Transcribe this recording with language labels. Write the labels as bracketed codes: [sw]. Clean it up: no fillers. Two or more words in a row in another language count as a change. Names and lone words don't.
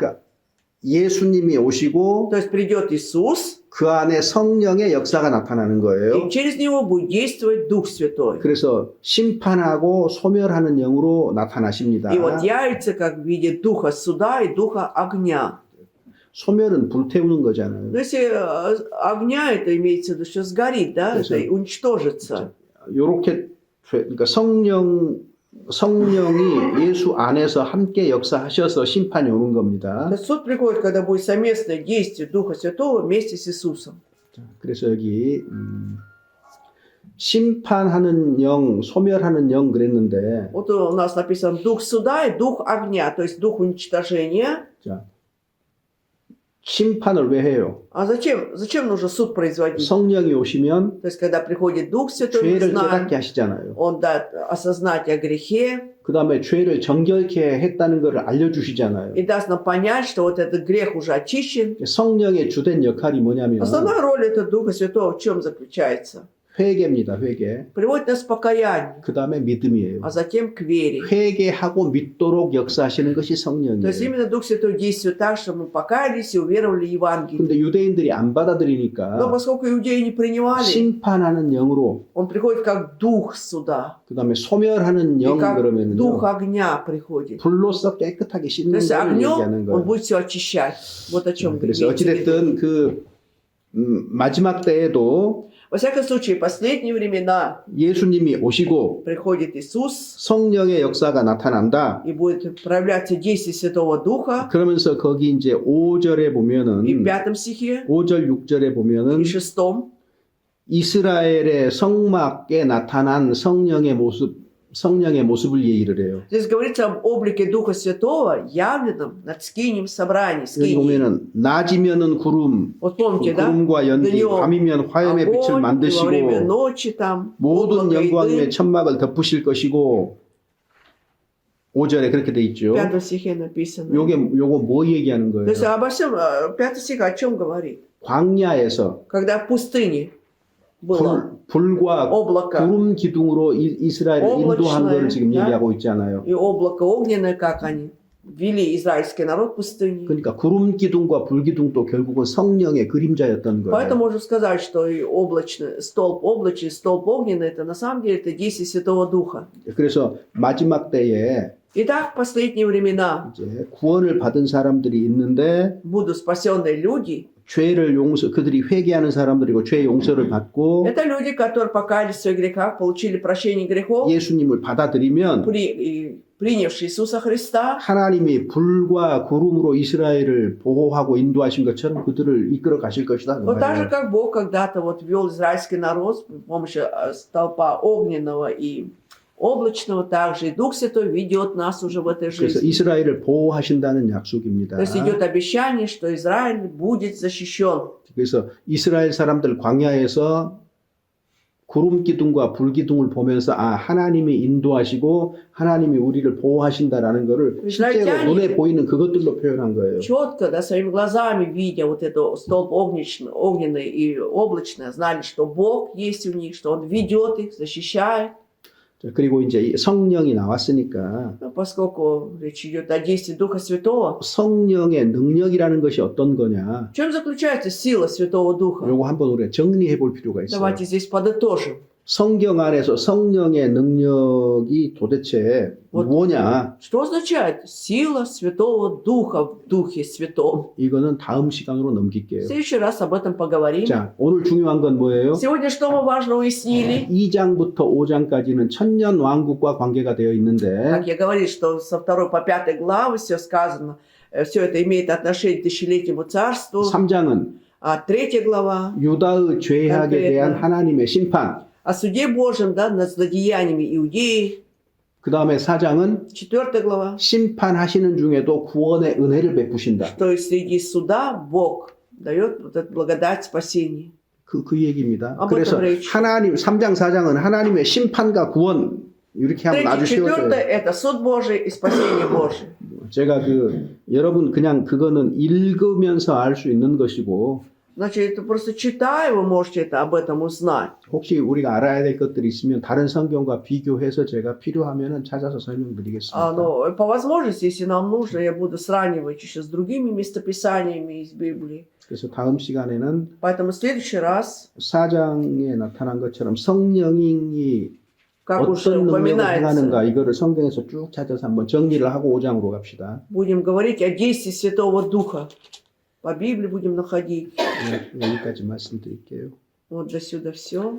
[ko] 그러니까 예수님이 오시고 [ru] То есть придет Иисус, [ko] 그 안에 성령의 역사가 나타나는 거예요. [ru] и через него будет действовать Дух Святой. [ko] 그래서 심판하고 소멸하는 영으로 나타나십니다. [ru] И вот явится как в виде Духа суда и Духа огня. [ko] 소멸은 불태우는 거잖아요. [ru] Но если огня, это имеется в виду, что сгорит, да, [ko] 그래서- [ru] это уничтожится. [ko] 요렇게 그러니까 성령이 예수 안에서 함께 역사하셔서 심판이 오는 겁니다. [ru] То есть суд приходит, когда будет совместное действие Духа Святого вместе с Иисусом. [ko] 그래서 여기 심판하는 영, 소멸하는 영 그랬는데 [ru] Вот у нас написано Дух суда и Дух огня, то есть Дух уничтожения. [ko] 자, 심판을 왜 해요? [ru] А зачем нужно суд производить? [ko] 성령이 오시면 [ru] То есть, когда приходит Дух Святой, мы [ko] 죄를 [ru] знаем, [ko] 깨닫게 하시잖아요. [ru] Он даст осознать о грехе [ko] 그 다음에 죄를 정결케 했다는 것을 알려주시잖아요. [ru] и даст нам понять, что вот этот грех уже очищен. [ko] 성령의 주된 역할이 뭐냐면 [ru] Основная роль этого Духа Святого в чем заключается? [ko] 회개입니다. 회개. [ru] Приводит нас к покаянию, [ko] 그 다음에 믿음이에요. [ru] а затем к вере. [ko] 회개하고 믿도록 역사하시는 것이 [ru] То есть [ko] 성령이에요. [ru] именно Дух Святой действует так, что мы покаялись и уверовали в Евангелие. [ko] 근데 유대인들이 안 [ru] Но [ko] 받아들이니까 [ru] поскольку иудеи не принимали, [ko] 심판하는 영으로 [ru] он приходит как Дух суда. [ko] 그 다음에 소멸하는 [ru] И [ko] 영 [ru] как [ko] 그러면은요 [ru] Дух огня приходит. [ko] 불로써 깨끗하게 [ru] То [ko] 씻는 [ru] есть [ko] 걸 얘기하는 [ru] огнем [ko] 거예요. [ru] он будет все очищать. Вот о чем [ko] 그래서 [ru] имеется в виду. [ko] 어찌됐든 그 마지막 때에도 [ru] Во всяком случае, в последние времена [ko] 예수님이 오시고 [ru] приходит Иисус [ko] 성령의 역사가 나타난다. [ru] и будет проявляться действие Святого Духа. [ko] 그러면서 거기 이제 5절에 보면은 [ru] И в 5 стихе, [ko] 5절 6절에 보면은 [ru] и 6. [ko] 이스라엘의 성막에 나타난 성령의 모습을 얘기를 해요. [ru] Здесь говорится об облике Духа Святого, явленном над скинем собрании. [ko] 여기 [ru] Скинии. [ko] 보면은 낮이면은 구름, [ru] Вот помните, да? [ko] 구름과 연기, [ru] днем [ko] 밤이면 화염의 빛을 [ru] Огонь, и во время [ko] 만드시고 [ru] ночи там [ko] 모든 [ru] облако и [ko] 영광의 [ru] дым. [ko] 천막을 덮으실 것이고 5절에 그렇게 돼 있죠. [ru] В 5 стихе написано. [ko] 요거 뭐 얘기하는 [ru] То есть [ko] 거예요? [ru] обо всем, 5 стих о чем говорит? [ko] 광야에서 [ru] Когда в пустыне было [ko] 불과 [ru] облако [ko] 구름 기둥으로 이스라엘을 인도한 걸 지금 네. 얘기하고 있잖아요. [ru] и облако огненное, как они ввели израильский народ в пустыне. [ko] 그러니까 구름 기둥과 불 기둥도 결국은 성령의 그림자였던 거예요. [ru] Поэтому можно сказать, что и облачный, столб огненный, это на самом деле это действие Святого Духа. [ko] 그래서 마지막 때에 [ru] Итак, в последние времена [ko] 이제 구원을 받은 사람들이 있는데 [ru] будут спасенные люди. [ko] 죄를 그들이 회개하는 사람들이고 죄 용서를 받고 [ru] Это люди, которые покаялись в своих грехах, получили прощение грехов, [ko] 예수님을 받아들이면 [ru] принявшие Иисуса Христа. [ko] 하나님이 불과 구름으로 이스라엘을 보호하고 인도하신 것처럼 그들을 이끌어 가실 것이다. 그 [ru] Вот так же, [ko] 말이에요. [ru] как Бог когда-то вот вел израильский народ с помощью столпа огненного и облачного, также и Дух Святой ведет нас уже в этой [ko] 그래서 [ru] жизни. [ko] 이스라엘을 보호하신다는 약속입니다. [ru] То есть идет обещание, что Израиль будет защищен. [ko] 그래서 이스라엘 사람들 광야에서 구름 기둥과 불 기둥을 보면서 아 하나님이 인도하시고 하나님이 우리를 보호하신다라는 것을 실제로 이스라엘이 눈에 보이는 그것들로 표현한 거예요. [ru] Четко, да, своими глазами видя вот это столб огненный и облачный, знали, что Бог есть у них, что Он ведет их, защищает. [ko] 자, 그리고 이제 이 성령이 나왔으니까 [ru] Но поскольку речь идет о действии Духа Святого, [ko] 성령의 능력이라는 것이 어떤 거냐? [ru] в чем заключается сила Святого Духа? [ko] 요거 한번 우리가 정리해 볼 필요가 있어요. [ru] Давайте здесь подытожим. [ko] 성경 안에서 성령의 능력이 도대체 [ru] Вот. [ko] 뭐냐? [ru] Что означает сила Святого Духа в Духе Святом? [ko] 이거는 다음 시간으로 [ru] В [ko] 넘길게요. [ru] следующий раз об этом поговорим. [ko] 자, 오늘 중요한 건 뭐예요? [ru] Сегодня что мы важно уяснили? [ko] 2장부터 5장까지는 천년 왕국과 관계가 되어 있는데 [ru] Как я говорил, что со 2 по 5 главы все сказано, все это имеет отношение к тысячелетнему царству. [ko] 3장은 [ru] А 3 глава [ko] 유다의 죄악에 대한 하나님의 심판. [ru] о суде Божьем, да, над злодеяниями иудеи. [ko] 그 다음에 4장은 [ru] 4 глава, [ko] 심판하시는 중에도 구원의 은혜를 베푸신다. [ru] что среди суда Бог дает вот эту благодать спасения. [ko] 그 얘기입니다. 아, 그래서 맞다, 하나님 3장 4장은 하나님의 심판과 구원 이렇게 하면 아주 [ru] 3, 4 [ko] 쉬워져요. [ru] это суд Божий и спасение Божие. [ko] 제가 여러분 그냥 그거는 읽으면서 알 수 있는 것이고 [ru] Значит, это просто читая, вы можете это, об этом узнать. [ko] 혹시 우리가 알아야 될 것들이 있으면 다른 성경과 비교해서 제가 필요하면은 찾아서 설명드리겠습니다. [ru] Но по возможности, если нам нужно, я буду сравнивать еще с другими местописаниями из Библии. [ko] 그래서 다음 시간에는 [ru] Поэтому в следующий раз, [ko] 4장에 나타난 것처럼 성령이 [ru] как уже [ko] 어떤 능력을 [ru] упоминается, [ko] 행하는가 이거를 성경에서 쭉 찾아서 한번 정리를 하고 5장으로 갑시다. [ru] будем говорить о действии Святого Духа. По Библии будем находить. [ko] 네, 여기까지 말씀드릴게요. [ru] Вот до сюда все.